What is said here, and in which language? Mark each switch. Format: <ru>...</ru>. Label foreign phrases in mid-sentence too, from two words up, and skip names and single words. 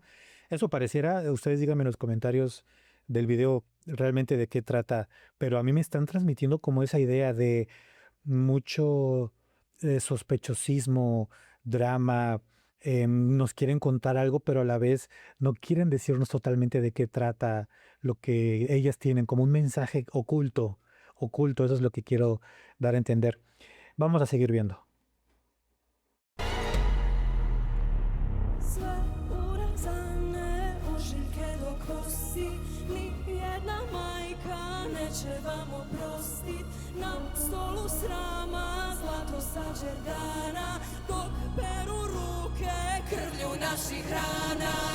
<es>Eso pareciera, ustedes díganme en los comentarios del video realmente de qué trata, pero a mí me están transmitiendo como esa idea de mucho sospechosismo, drama, nos quieren contar algo, pero a la vez no quieren decirnos totalmente de qué trata lo que ellas tienen, como un mensaje oculto, oculto, eso es lo que quiero dar a entender. Vamos a seguir viendo.</es> <hr>Sve urezane ožiljke do kosti, nijedna majka neće vam oprostit. Na stolu srama zlato sađerdana, dok peru ruke krvlju naših rana.</hr>